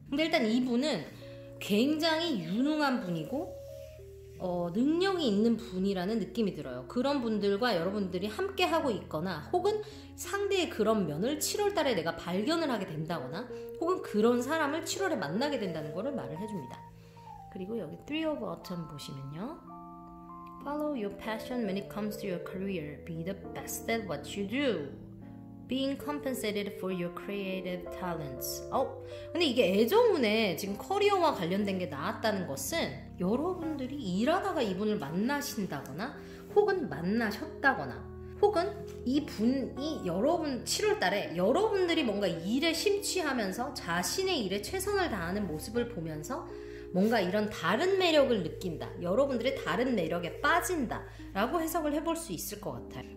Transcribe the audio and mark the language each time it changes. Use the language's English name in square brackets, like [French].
[Korean] 근데 일단 이분은 굉장히 유능한 분이고 능력이 있는 분이라는 느낌이 들어요. 그런 분들과 여러분들이 함께 하고 있거나 혹은 상대의 그런 면을 7월달에 내가 발견을 하게 된다거나 혹은 그런 사람을 7월에 만나게 된다는 거를 말을 해줍니다. 그리고 여기 Three of Autumn 보시면요, [English] Follow your passion when it comes to your career. Be the best at what you do. Being compensated for your creative talents. [Korean] 근데 이게 애정운에 지금 커리어와 관련된 게 나왔다는 것은 여러분들이 일하다가 이분을 만나신다거나 혹은 만나셨다거나 혹은 이분이 여러분 7월달에 여러분들이 뭔가 일에 심취하면서 자신의 일에 최선을 다하는 모습을 보면서 뭔가 이런 다른 매력을 느낀다, 여러분들의 다른 매력에 빠진다 라고 해석을 해볼 수 있을 것 같아요.